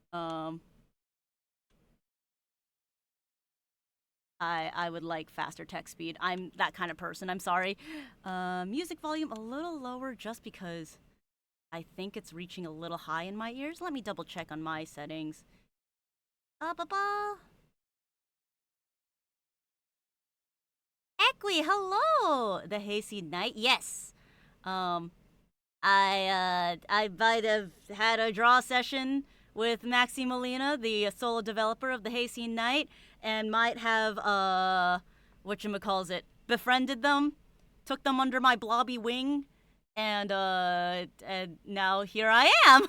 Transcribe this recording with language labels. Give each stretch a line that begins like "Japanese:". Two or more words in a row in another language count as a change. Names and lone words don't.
English: I would like faster text speed. I'm that kind of person. I'm sorry. Music volume a little lower just because I think it's reaching a little high in my ears. Let me double check on my settings. Ba ba. Equi, hello. The Hayseed Knight. Yes. I might have had a draw session with Maxi Molina, the solo developer of the Hayseed Knight, and might have whatchamacalls befriended them, took them under my blobby wing, and now here I am.